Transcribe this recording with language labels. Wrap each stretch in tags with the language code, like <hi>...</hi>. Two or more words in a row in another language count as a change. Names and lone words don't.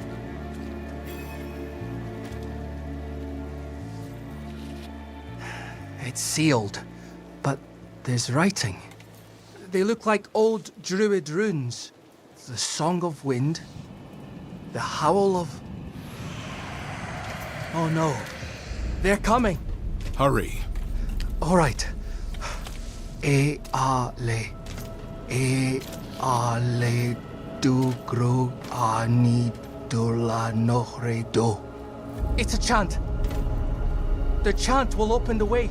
<en>It's sealed, but there's writing. They look like old Druid runes. The Song of Wind, the Howl of... Oh no, they're coming! Hurry. All right. E-a-le. E-a-le du-gro ani-do-la-nohre-do. It's a chant. The chant will open the way.</en>